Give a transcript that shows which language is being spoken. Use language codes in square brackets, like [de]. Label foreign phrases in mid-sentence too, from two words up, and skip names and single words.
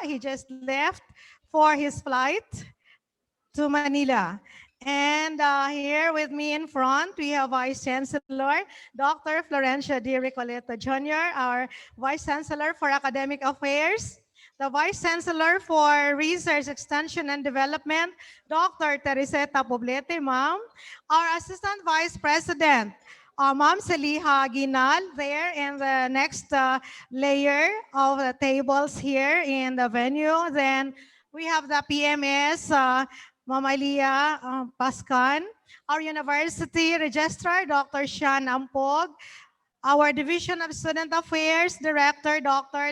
[en] He just left for his flight to Manila. And here with me in front, we have Vice Chancellor, Dr. Florencia D. Recoleta Jr., our Vice Chancellor for Academic Affairs, the Vice Chancellor for Research, Extension, and Development, Dr. Tereseta Poblete, ma'am, our Assistant Vice President, Ma'am Seliha Ginal, there in the next layer of the tables here in the venue. Then we have the PMS, Ma'am Elia Pascan, our University Registrar, Dr. Sean Ampog, our Division of Student Affairs Director, Dr.